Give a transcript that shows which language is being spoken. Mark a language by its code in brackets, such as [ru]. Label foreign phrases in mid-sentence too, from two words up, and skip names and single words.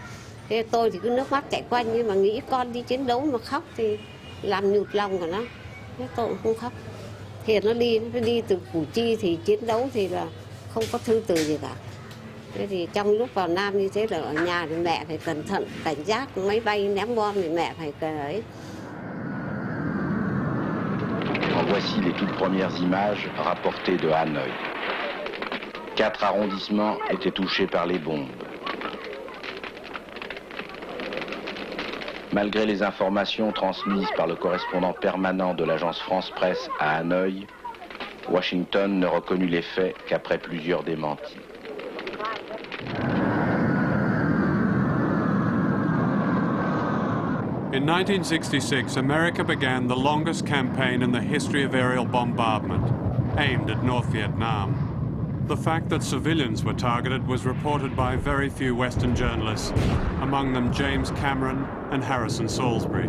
[vi] Thế tôi thì cứ nước mắt chảy quanh, nhưng mà nghĩ con đi chiến đấu mà khóc thì làm nhụt lòng của nó. Thế tôi cũng không khóc. Thì nó đi từ Củ Chi thì chiến đấu thì là không có thư từ gì cả. Thế thì trong lúc vào Nam như thế là ở nhà thì mẹ phải cẩn thận, cảnh giác máy bay ném bom thì mẹ phải ấy. [fr] En voici les toutes premières images rapportées de Hanoï. 4 arrondissements étaient touchés par les bombes. Malgré les informations transmises par le correspondant permanent de l'agence France-Presse à Hanoï, Washington ne reconnut les faits qu'après plusieurs démentis. [en] In 1966, America began the longest campaign in the history of aerial bombardment, aimed at North Vietnam. The fact that civilians were targeted was reported by very few Western journalists, among them James Cameron and Harrison Salisbury.